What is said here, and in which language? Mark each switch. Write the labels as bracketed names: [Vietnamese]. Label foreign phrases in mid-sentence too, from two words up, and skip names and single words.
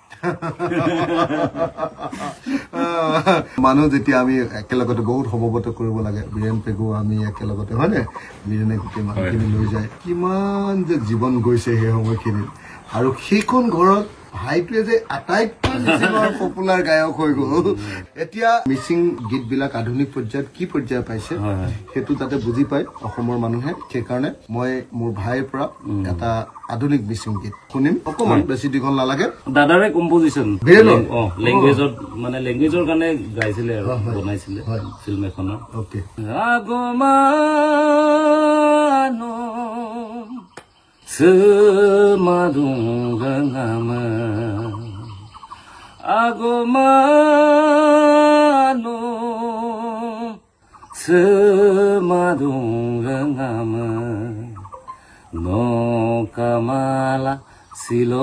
[Assamese] মানুহ যেতিয়া আমি একেলগতে বহুত সমবত কৰিব লাগে বীৰেন পেগু আমি একেলগতে হয়নে বীৰেনে গোটেই মানুহখিনি লৈ যায় কিমান যে জীৱন গৈছে সেই সময়খিনিত আৰু সেইখন ঘৰত ভাইটোৱে যে আটাইতকৈ মিচিঙৰ পপুলাৰ গায়ক হৈ গ'ল এতিয়া মিচিং গীতবিলাক আধুনিক পৰ্যায়ত কি পৰ্যায় পাইছে সেইটো তাতে বুজি পায় অসমৰ মানুহে সেইকাৰণে মই মোৰ ভাইৰ পৰা এটা আধুনিক মিচিং গীত শুনিম অকণমান বেছি দীঘল নালাগে দাদাৰে কম্পজিশ্যন লেংগুৱেজৰ কাৰণে গাইছিলে আৰু বনাইছিলে ফিল্ম এখনৰ অ'কে [Mising] আগমানো Semadung rengama Agomano Semadung rengama No kamala silo